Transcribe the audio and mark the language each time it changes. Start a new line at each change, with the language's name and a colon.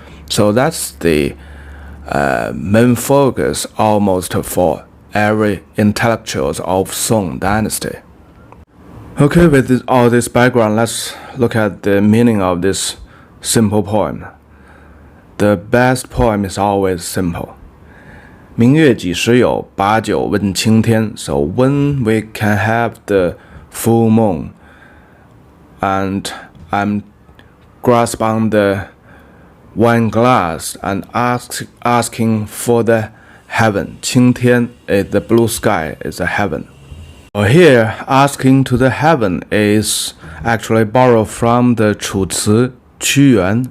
English: So that's the main focus almost for every intellectuals of Song dynasty. Okay, with all this background, let's look at the meaning of this simple poem. The best poem is always simple.
Chinese: 明月几时有，把酒问青天.
English: So when we can have the full moon, and I'm grasp on the wine glass and asking for the heaven. 青天 is the blue sky, is a heaven. Here, asking to the heaven is actually borrowed from the 楚辞屈原.